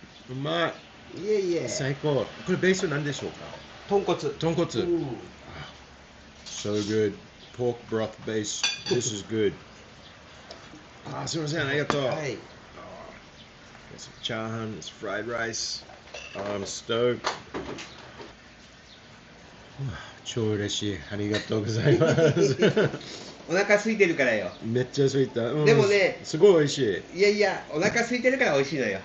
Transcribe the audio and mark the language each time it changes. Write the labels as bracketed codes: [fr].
[ja] うまい。いえいえ。最高。これベースは何でしょうか？豚骨。 [en] 豚骨。So good. Pork broth base. This is good. [ja] あ、すみません。ありがとう。はい。 [en] Some chowhan, it's fried rice. I'm stoked. [ja] 超嬉しい。ありがとうございます。お腹空いてるからよ。めっちゃ空いた。でもね、すごい美味しい。いやいや、お腹空いてるから美味しいのよ。